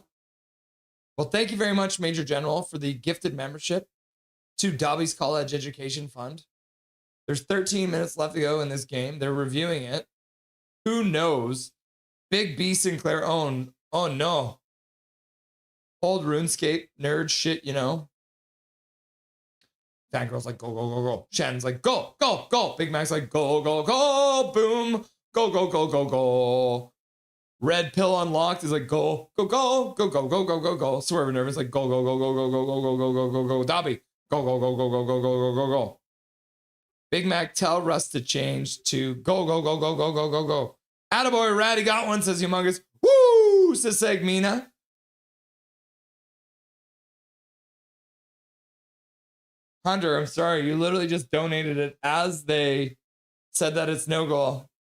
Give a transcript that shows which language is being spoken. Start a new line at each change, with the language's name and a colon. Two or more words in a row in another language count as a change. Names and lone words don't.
English: Well, thank you very much, Major General, for the gifted membership to Dobby's College Education Fund. There's 13 minutes left to go in this game. They're reviewing it. Who knows? Big B Sinclair own. Oh no. Old RuneScape nerd shit, you know. Fangirl's like, go, go, go, go. Shannon's like, go, go, go. Big Mac's like, go, go, go. Boom. Go, go, go, go, go. Red Pill Unlocked is like, go, go, go, go, go, go, go, go, go. Swerve Nervous like, go, go, go, go, go, go, go, go, go, go, go, go. Dobby, go, go, go, go, go, go, go, go, go, go. Big Mac, tell Russ to change to go, go, go, go, go, go, go, go. Attaboy, Ratty got one, says Humongous. Woo, says Segmina. Hunter, I'm sorry, you literally just donated it as they said that it's no goal.